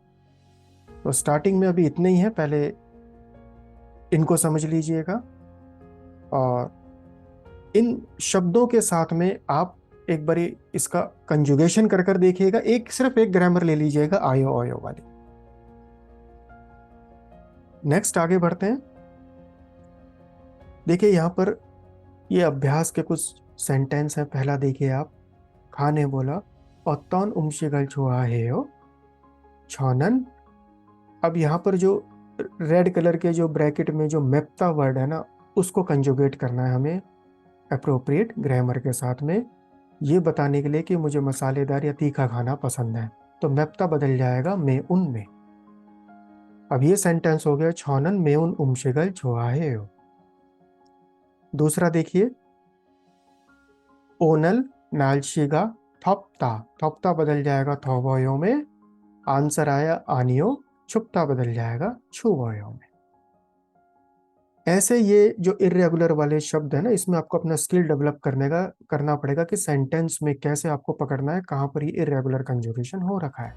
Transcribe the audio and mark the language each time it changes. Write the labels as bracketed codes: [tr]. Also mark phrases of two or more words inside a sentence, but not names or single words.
[hi] तो स्टार्टिंग में अभी इतने ही हैं, पहले इनको समझ लीजिएगा और इन शब्दों के साथ में आप एक बारी इसका कंजुगेशन कर कर देखिएगा। सिर्फ एक ग्रामर ले लीजिएगा, [ko] 아요 어요 [hi] वाली। नेक्स्ट आगे बढ़ते हैं। देखिए, यहां पर ये अभ्यास के कुछ सेंटेंस हैं। पहला देखिए आप, खा ने बोला [ko] 어떤 음식을 좋아해요? 저는। [hi] अब यहां पर जो [en] red color [hi] के जो ब्रैकेट में जो मेप्ता वर्ड है ना, उसको कंजुगेट करना है हमें [en] appropriate grammar [hi] के साथ में, ये बताने के लिए कि मुझे मसालेदार या तीखा खाना पसंद है। तो मेप्ता बदल जाएगा मैं उन में। अब ये सेंटेंस हो गया [ko] 저는 매운 음식을 좋아해요। [hi] दूसरा देखिए, [ko] 오늘 날씨가 덥다, 덥다 [hi] बदल जाएगा [ko] 더워요 में। [hi] आंसर आया आनियो, 춥다 बदल जाएगा 추워요 में। ऐसे ये जो इर्रेगुलर वाले शब्द है ना, इसमें आपको अपना [en] skill develop [hi] करना पड़ेगा कि सेंटेंस में कैसे आपको पकड़ना है, कहाँ पर ये [en] irregular conjugation [hi] हो रखा है।